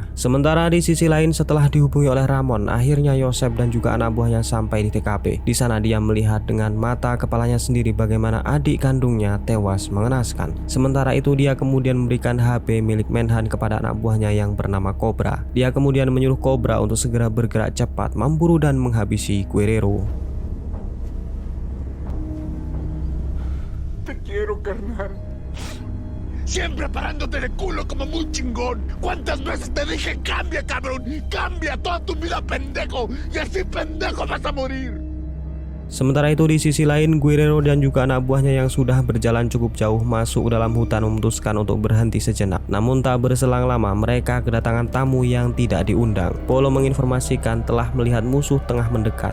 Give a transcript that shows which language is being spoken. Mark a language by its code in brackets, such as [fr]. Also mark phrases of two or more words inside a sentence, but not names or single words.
[id] Sementara di sisi lain, setelah dihubungi oleh Ramon, akhirnya Yosef dan juga anak buahnya sampai di TKP. Di sana dia melihat dengan mata kepalanya sendiri bagaimana adik kandungnya tewas mengenaskan. Sementara itu dia kemudian memberikan HP milik Menhan kepada anak buahnya yang bernama Cobra. Dia kemudian menyuruh Cobra untuk segera bergerak cepat memburu dan menghabisi Guerrero. [es] Te quiero, carnal. Siempre parándote de culo como muy chingón. ¿Cuántas veces te dije cambia, cabrón? Cambia toda tu vida, pendejo. Y así pendejo vas a morir. [id] Sementara itu di sisi lain, Guerrero dan juga anak buahnya yang sudah berjalan cukup jauh masuk ke dalam hutan memutuskan untuk berhenti sejenak. Namun tak berselang lama mereka kedatangan tamu yang tidak diundang. Polo menginformasikan telah melihat musuh tengah mendekat.